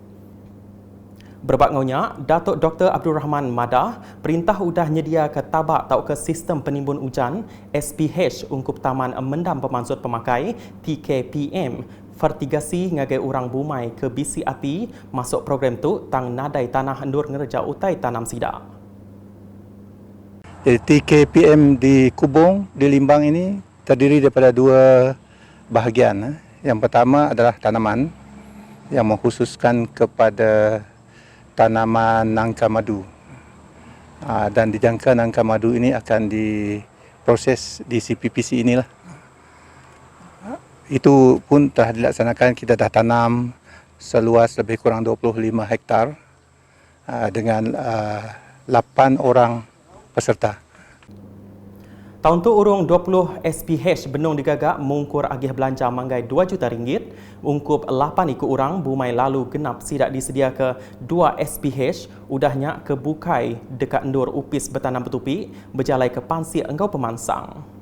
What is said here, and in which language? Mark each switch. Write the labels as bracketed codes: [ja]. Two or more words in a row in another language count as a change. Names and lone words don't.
[iba] Berbak ngaunya, Datuk Dr. Abdul Rahman Madah, perintah udah nyedia ke tabak atau ke sistem penimbun hujan SPH ungkup Taman Mendam Pemansut Pemakai TKPM fertigasi ngagai orang Bumai ke bisi api masuk program tu tang nadai tanah endur ngerja utai tanam sidak. [ms] Jadi TKPM di Kubung, di Limbang ini terdiri daripada 2 bahagian. Yang pertama adalah tanaman yang mengkhususkan kepada tanaman nangka madu. Dan dijangka nangka madu ini akan diproses di CPPC inilah. Itu pun telah dilaksanakan, kita dah tanam seluas lebih kurang 25 hektar dengan 8 orang peserta. [iba] Tahun tu urung 20 SPH benung digagak mungkur agih belanja manggai 2 juta ringgit, ungkup 8 ikut orang Bumai lalu genap sidak disedia ke 2 SPH, udahnya ke bukai dekat endur upis bertanam betupi, berjalai ke pansi engkau pemansang.